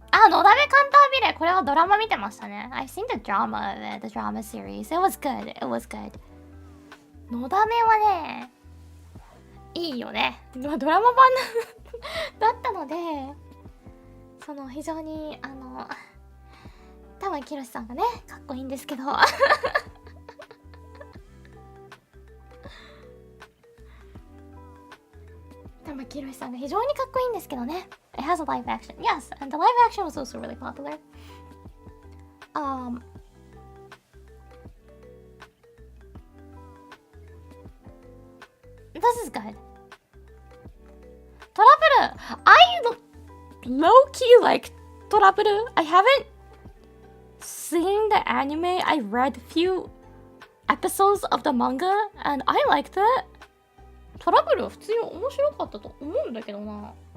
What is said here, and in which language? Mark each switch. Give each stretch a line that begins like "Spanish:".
Japanese: のだめカンタービレ、これはドラマ見てましたね。
English: I've seen the drama of it, the drama series. It was good, it was good.
Japanese: のだめはね、いいよね。ドラマ版だったので、その非常に玉木宏さんがね、かっこいいんですけど。玉木宏さんが非常にかっこいいんですけどね。
English: It has a live action. Yes, and the live action was also really popular. This is good. Toradora. I low-key like Toradora. I haven't seen the anime. I read few episodes of the manga and I liked it.
Japanese: トラブルは普通に面白かったと思うんだけどな。